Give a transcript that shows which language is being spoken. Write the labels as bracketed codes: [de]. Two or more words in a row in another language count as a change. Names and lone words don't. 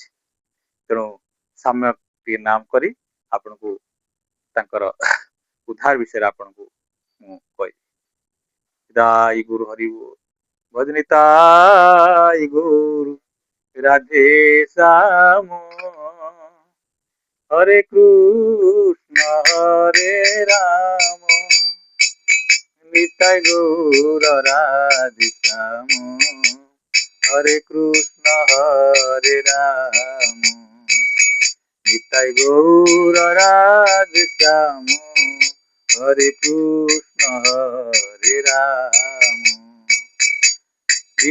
[or] ତେଣୁ ସାମ୍ୟକ ଟିକେ ନାମ କରି ଆପଣଙ୍କୁ ତାଙ୍କର ଉଦ୍ଧାର ବିଷୟରେ ଆପଣଙ୍କୁ ମୁଁ କହିବି। ନିତାଇ ଗୁରୁ ହରିବୁ ଭଜନିତାଇ ଗୁରୁ ରାଧେ ଶ୍ୟାମ ହରେ କୃଷ୍ଣ ହରେ ରାମ নিতাই [bn] গৌর রাধে শ্যাম হরে কৃষ্ণ হরে রাম নিতাই গৌর রাধে শ্যাম হরে কৃষ্ণ হরে রাম শ্রী